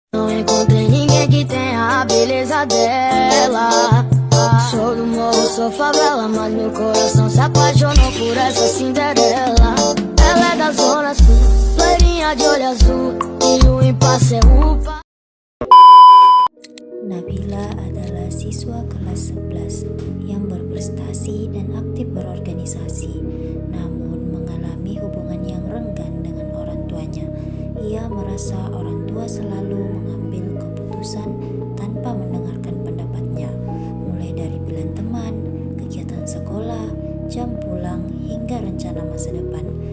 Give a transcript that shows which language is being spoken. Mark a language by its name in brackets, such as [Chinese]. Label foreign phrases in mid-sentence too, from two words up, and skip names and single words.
[Portuguese] Não encontrei ninguém que tenha a beleza dela. Sou do morro, sou favela, mas meu coração se apaixonou por essa Cinderela. Ela é da zona sul, loirinha de olho azul, e o impasse é upa. [Indonesian] Nabila adalah siswa kelas 11 yang berprestasi dan aktif berorganisasi, namun mengalami hubungan yang renggan dengan orang tuanya. Ia merasa orang tua selalu mengambil keputusan tanpa mendengarkan pendapatnya, mulai dari pilihan teman, kegiatan sekolah, jam pulang, hingga rencana masa depan.